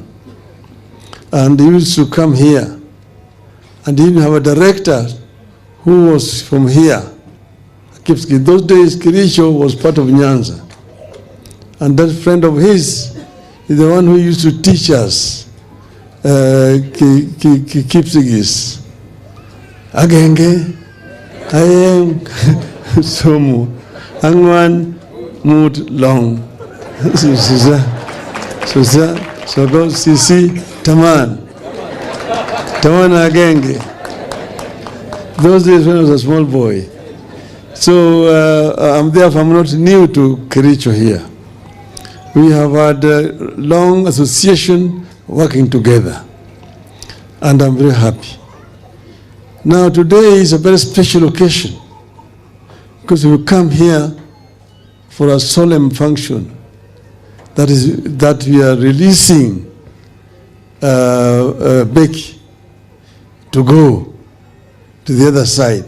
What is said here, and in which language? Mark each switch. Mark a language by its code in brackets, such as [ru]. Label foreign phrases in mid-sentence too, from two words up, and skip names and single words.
[en] And he used to come here. And he even have a director who was from here. In those days, Kericho was part of Nyanza. And that friend of his is the one who used to teach us Kipsigis. [kln] Agenge, ayem, somu, angwan, mut long. So go sisi, taman. Taman agenge. [en] Those days when I was a small boy. So I'm not new to Kericho here. We have had a long association working together, and I'm very happy. Now today is a very special occasion because we come here for a solemn function that we are releasing Becky to go to the other side.